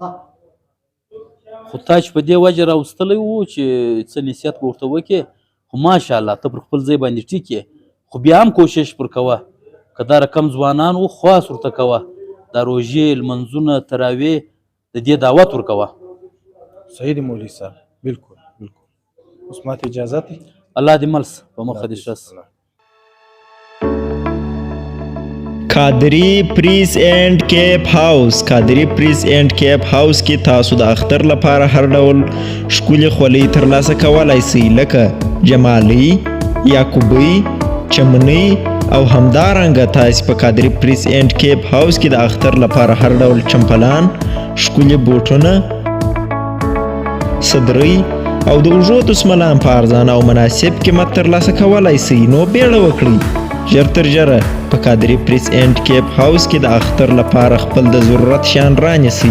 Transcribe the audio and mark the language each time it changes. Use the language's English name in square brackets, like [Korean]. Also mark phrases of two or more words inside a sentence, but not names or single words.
[Pashto] خو تا چې په دې وجه راوستلی و چې څه نصیحت به ورته وکړې، خو ماشاءالله ته پر خپل ځای باندې ټیک یې، خو بیا هم کوشش پر کوه، که دا رقم ځوانان و خواص ورته کوه، دا روژې لمونځونه تراویح د دې دعوت ورکوه. صحیح دی مولوي صاحب، بلکل بلکل. اوس ماته اجازه دی؟ الله دې مل شه، په مخه دې ښه شه. قادری پریز اینڈ کیپ هاوس. قادری پریز اینڈ کیپ هاوس کې تاسو د اختر لپاره هر ډول ښکلې خولۍ ترلاسه کولی شئ، لکه جمالي، یعقوبۍ، چمنۍ او همدارنګه تاسې په قادری پریز اینڈ کیپ هاوس کې د اختر لپاره هر ډول چمپلان، ښکلې بوټونه، صدرۍ او د اوږو دسمالان په ارزانه او مناسب قیمت ترلاسه کولی شئ. نو بیړه وکړئ، ژر تر ژره په قادری پریس اینڈ کیپ هاوس کې د اختر لپاره خپل د ضرورت شیان رانیسئ.